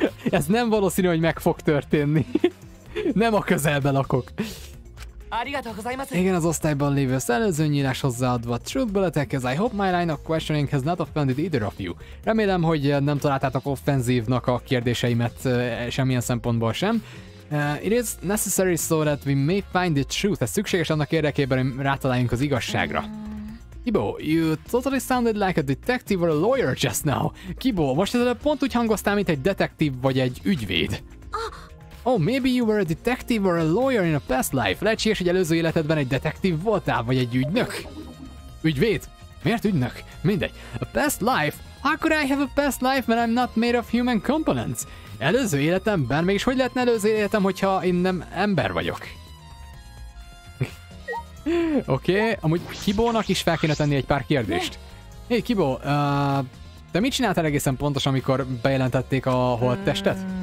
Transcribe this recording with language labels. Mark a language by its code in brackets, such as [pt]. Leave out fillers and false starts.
[hu] Ez nem valószínű, hogy meg fog történni. Nem a közelben lakok. Igen, az osztályban lévő szellőzőnyírás hozzáadva truth-beletek, [en] as I hope my line of questioning has not offended either of you. [hu] Remélem, hogy nem találtátok offenzívnak a kérdéseimet semmilyen szempontból sem. [en] It is necessary so that we may find the truth. [hu] Ez szükséges annak érdekében, hogy rátaláljunk az igazságra. [en] Kibo, you totally sounded like a detective or a lawyer just now. [hu] Kibo, most ezzel pont úgy hangoztál, mint egy detektív vagy egy ügyvéd. [en] Oh, maybe you were a detective or a lawyer in a past life. [hu] Lehetséges, hogy előző életedben egy detektív voltál, vagy egy ügynök? Ügyvéd? Miért ügynök? Mindegy. [en] A past life? How could I have a past life when I'm not made of human components? [hu] Előző életemben? Mégis hogy lehetne előző életem, hogyha én nem ember vagyok? Oké, amúgy Kibónak is fel kéne tenni egy pár kérdést. Hé, Kibó, te mit csináltál egészen pontosan, amikor bejelentették a holttestet?